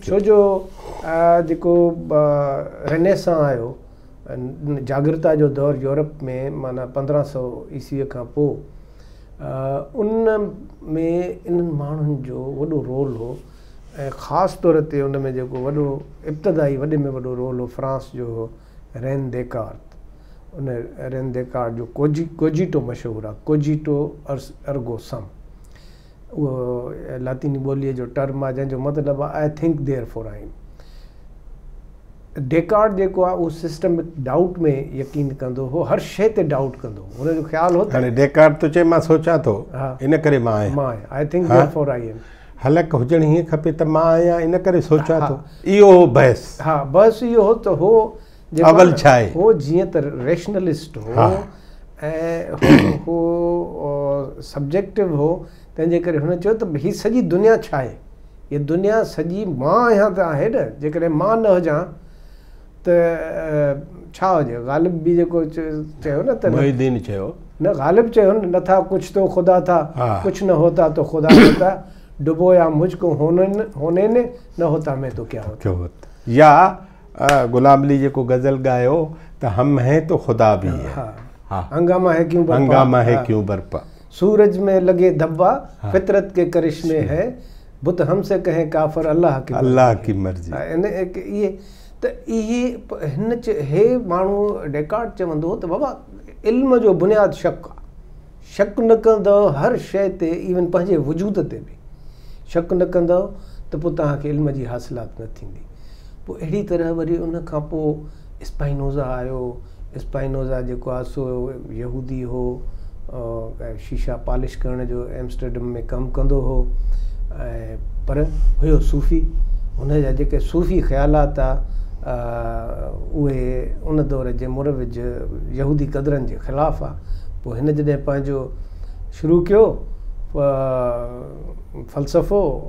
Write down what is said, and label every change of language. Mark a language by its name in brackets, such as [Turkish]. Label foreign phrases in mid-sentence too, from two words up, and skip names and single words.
[Sindhi] छो जो जेको रेनेसां आयो जागृता जो दौर यूरोप में माना 1500 ईस्वीअ खां पोइ उन में इन्हनि माण्हुनि जो वॾो रोल हो ऐं ख़ासि तौर ते उन में जेको वॾो इब्तिदाई वॾे में वॾो रोल हो फ्रांस जो हो रेन देकार्त। उन रेन देकार्त जो कोजिटो मशहूरु आहे, [Latin] cogito ergo sum, [Sindhi] उहो लातीनी ॿोलीअ जो टर्म आहे जंहिंजो मतिलबु आहे [English] I think therefore I am. [Sindhi] डेकार्ट जेको आहे उहो [English] systemic doubt [Sindhi] में यकीन कंदो हो, हर शइ ते डाउट कंदो हो। हुनजो ख़्यालु हो हाणे डेकार्ट तो चए मां सोचां थो इन करे मां आहियां, [English] I think therefore I am. [Sindhi] हलक हुजणु हीअं खपे त मां आहियां इन करे सोचां थो, इहो हो बहस। हा बस इहो हो त हो अवल छा आहे हो जीअं त रेशनलिस्ट हो ऐं हो सब्जेक्टिव हो, तंहिंजे करे हुन चयो त हीअ सॼी दुनिया छा आहे, हीअ दुनिया सॼी मां आहियां त आहे न, जेकॾहिं मां न हुजां त छा हुजे ग़ालिब बि जेको चयो न त मुहिद्दीन चयो न ग़ालिब चयो [Hindi] न नथा कुछ तो ख़ुदा था कुछ न होता तो ख़ुदा होता डुबोया मुझको होने ने न होता मैं तो क्या होता [Sindhi] या गुलाम अली जेको गज़ल ॻायो त [Hindi] हम हैं तो ख़ुदा भी है हंगामा है क्यों बरपा सूरज में लगे धब्बा फितरत के करिश्मे है बुत हमसे कहें काफ़र अल्लाह की मर्ज़ी [Sindhi] इहे त इहे हे माण्हू डेकार्ड चवंदो त बाबा इल्म जो बुनियादु शक आहे शक न कंदव हर शइ ते इवन पंहिंजे वजूद ते बि शक न कंदव त पोइ तव्हांखे इल्म जी हासिलात न थींदी पोइ अहिड़ी तरह वरी उन खां पोइ स्पाइनोज़ा आयो स्पाइनोज़ा जेको आहे सो यहूदी हो शीशा पॉलिश करण जो एम्स्टरडम में कमु कंदो हो ऐं पर हुयो सूफ़ी हुन जा जेके सूफ़ी ख़्यालात आहे उहे उन दौर जे मुरविज यहूदी क़दरनि जे ख़िलाफ़ु आहे पोइ हिन जॾहिं पंहिंजो शुरू कयो फ़लसफ़ो